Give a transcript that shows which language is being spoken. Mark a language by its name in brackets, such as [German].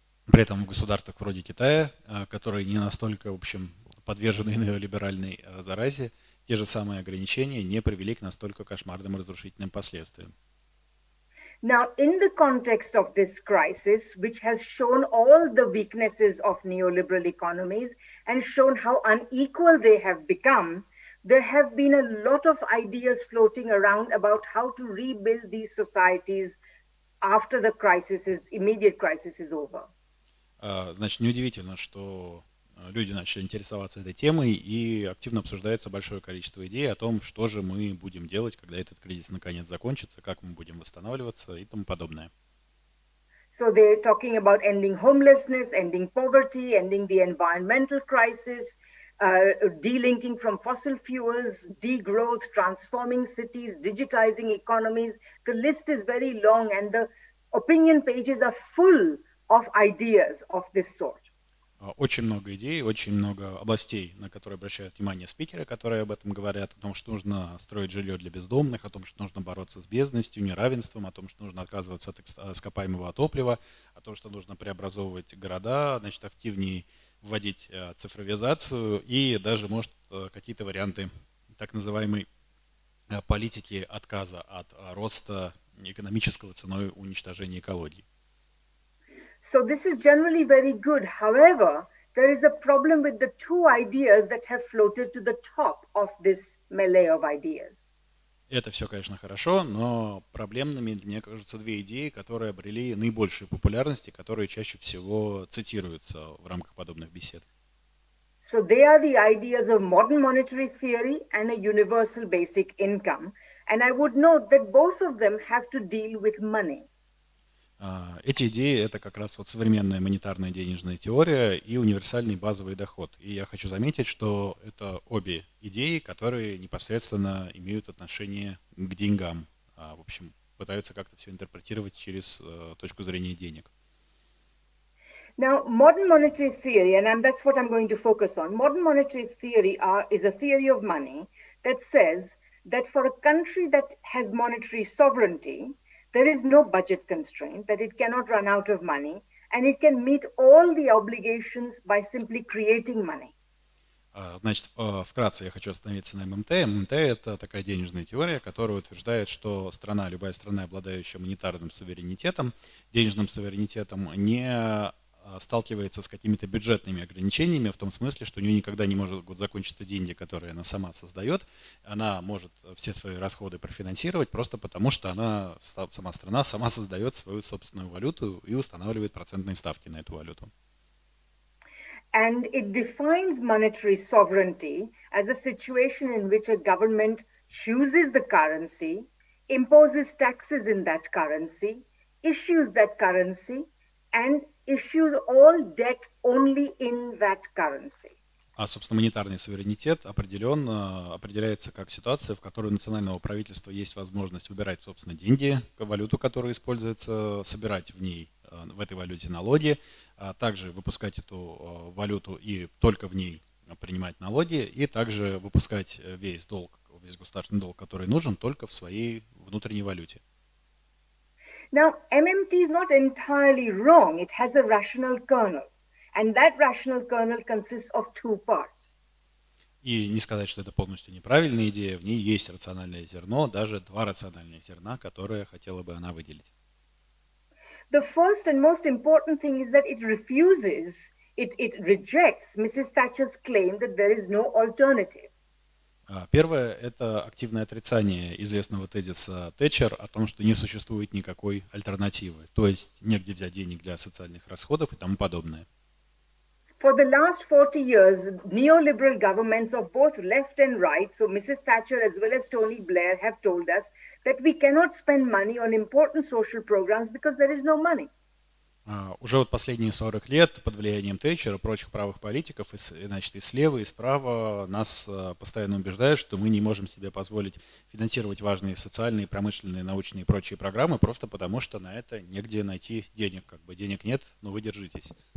[Russian] При этом в государствах вроде Китая, которые не настолько, в общем, подвержены неолиберальной заразе, те же самые ограничения не привели к настолько кошмарным и разрушительным последствиям. [English] Now, in the context of this crisis, which has shown all the weaknesses of neoliberal economies and shown how unequal they have become, there have been a lot of ideas floating around about how to rebuild these societies after the immediate crisis is over. [Russian] Значит, неудивительно, что люди начали интересоваться этой темой, и активно обсуждается большое количество идей о том, что же мы будем делать, когда этот кризис наконец закончится, как мы будем восстанавливаться и тому подобное. [English] So they're talking about ending homelessness, ending poverty, ending the environmental crisis, delinking from fossil fuels, degrowth, transforming cities, digitizing economies. The list is very long, and the opinion pages are full of ideas of this sort. [Russian] Очень много идей, очень много областей, на которые обращают внимание спикеры, которые об этом говорят, о том, что нужно строить жилье для бездомных, о том, что нужно бороться с бедностью, неравенством, о том, что нужно отказываться от ископаемого топлива, о том, что нужно преобразовывать города, значит, активнее вводить цифровизацию и даже, может, какие-то варианты так называемой политики отказа от роста экономического ценой уничтожения экологии. [English] So this is generally very good. However, there is a problem with the two ideas that have floated to the top of this melee of ideas. [Russian] Это все, конечно, хорошо, но проблемными, мне кажется, две идеи, которые обрели наибольшую популярность и которые чаще всего цитируются в рамках подобных бесед. [English] So they are the ideas of modern monetary theory and a universal basic income. And I would note that both of them have to deal with money. [Russian] Эти идеи — это как раз вот современная монетарная денежная теория и универсальный базовый доход. И я хочу заметить, что это обе идеи, которые непосредственно имеют отношение к деньгам. В общем, пытаются как-то все интерпретировать через точку зрения денег. [English] Now, modern monetary theory, and that's what I'm going to focus on. Modern monetary theory is a theory of money that says that for a country that has monetary sovereignty, there is no budget constraint, that it cannot run out of money, and it can meet all the obligations by simply creating money. [Russian] Значит, вкратце я хочу остановиться на ММТ. ММТ — это такая денежная теория, которая утверждает, что любая страна, обладающая монетарным суверенитетом, денежным суверенитетом, не сталкивается с какими-то бюджетными ограничениями, в том смысле, что у нее никогда не может закончиться деньги, которые она сама создает. Она может все свои расходы профинансировать просто потому, что сама страна сама создает свою собственную валюту и устанавливает процентные ставки на эту валюту. [English] And it defines monetary sovereignty as a situation in which a government chooses the currency, imposes taxes in that currency, issues that currency, and issues all debt only in that currency. [Russian] Собственно, монетарный суверенитет определяется как ситуация, в которой у национального правительства есть возможность выбирать, собственно, деньги, валюту, которая используется, собирать в этой валюте налоги, а также выпускать эту валюту и только в ней принимать налоги, и также выпускать весь государственный долг, который нужен, только в своей внутренней валюте. [English] Now, MMT is not entirely wrong. It has a rational kernel. And that rational kernel consists of two parts. [Russian] И не сказать, что это полностью неправильная идея, в ней есть рациональное зерно, даже два рациональных зерна, которые хотела бы она выделить. [English] The first and most important thing is that it rejects Mrs. Thatcher's claim that there is no alternative. [Russian] Первое — это активное отрицание известного тезиса Тэтчер о том, что не существует никакой альтернативы, то есть негде взять денег для социальных расходов и тому подобное. [English] For the last 40 years, neoliberal governments of both left and right, so Mrs. Thatcher as well as Tony Blair, have told us that we cannot spend money on important social programs because there is no money. [Russian] Уже вот последние 40 лет под влиянием Тэтчера и прочих правых политиков, значит, и слева, и справа нас постоянно убеждают, что мы не можем себе позволить финансировать важные социальные, промышленные, научные и прочие программы, просто потому что на это негде найти денег. Как бы денег нет, но вы держитесь.